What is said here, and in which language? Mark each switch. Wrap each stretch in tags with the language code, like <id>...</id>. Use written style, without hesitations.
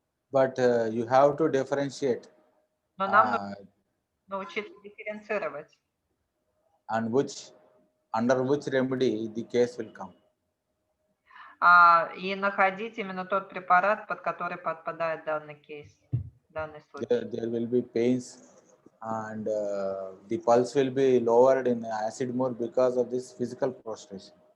<en>But you have to differentiate</en> <ru>Но нам нужно научиться дифференцировать.</ru> <en>and under which remedy the case will come.</en> <ru>И находить именно тот препарат, под который подпадает данный кейс, данный случай.</ru> <en>There will be pains and the pulse will be lowered in acid more because of this physical prostration.</en>